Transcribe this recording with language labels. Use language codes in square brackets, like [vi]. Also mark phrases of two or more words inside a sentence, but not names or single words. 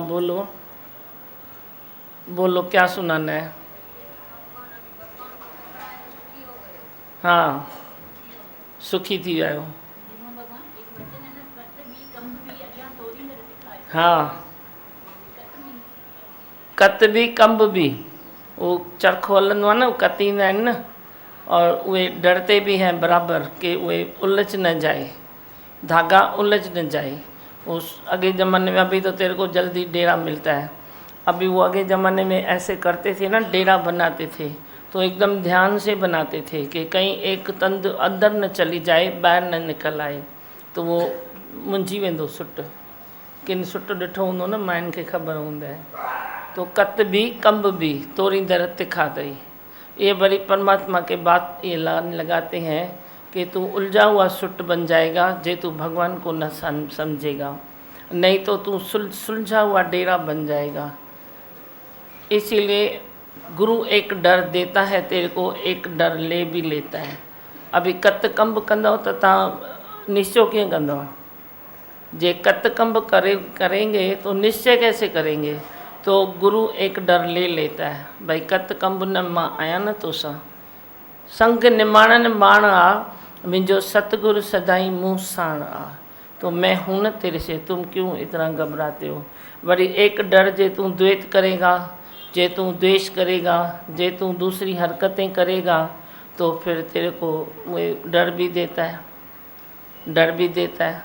[hi] बोलो बोलो, क्या सुनाना है? [sd] हाँ, सुखी थी आयो। हाँ, कत भी कंब भी, वो चरखो हलंदो आहे न, कतींदा आहिनि न, [hi] और उहे डरते भी हैं बराबर कि उहे उलझ न जाए, धागा उलझ न जाए। उस आगे ज़माने में अभी तो तेरे को जल्दी डेरा मिलता है। अभी वो आगे ज़माने में ऐसे करते थे ना, डेरा बनाते थे तो एकदम ध्यान से बनाते थे कि कहीं एक तंद अंदर न चली जाए, ॿाहिरि न निकल आए, [sd] तो वो मुंझी वेंदो सुट। किन सुट ॾिठो हूंदो न, माइनि खे ख़बर हूंदा है। तो कत भी कंब भी तोरी दर तिखा अथई। [hi] ये बड़ी परमात्मा के बात ये लगाते हैं कि तू उलझा हुआ सुट बन जाएगा जे तू भगवान को न समझेगा, नहीं तो तू सुलझा हुआ डेरा बन जाएगा। इसीलिए गुरु एक डर देता है तेरे को, एक डर ले भी लेता है। [sd] अभी कत कंब कंदो तो तव्हां निश्चय कीअं कंदो? [hi] जे कत कंब करेंगे तो निश्चय कैसे करेंगे? तो गुरु एक डर ले लेता है, [sd] भाई कत कंब न मां आया न तोसां, संग निमाणन माण आ, मुंहिंजो सतगुरु सदाई मुँह साण आ, [hi] तो मैं हूं न तेरे से, तुम क्यों इतना घबराते हो? वरी एक डर जे तू द्वेत करेगा, जे तू द्वेष करेगा, जे तू दूसरी हरकतें करेगा, तो फिर तेरे को वो डर भी देता है, डर भी देता है।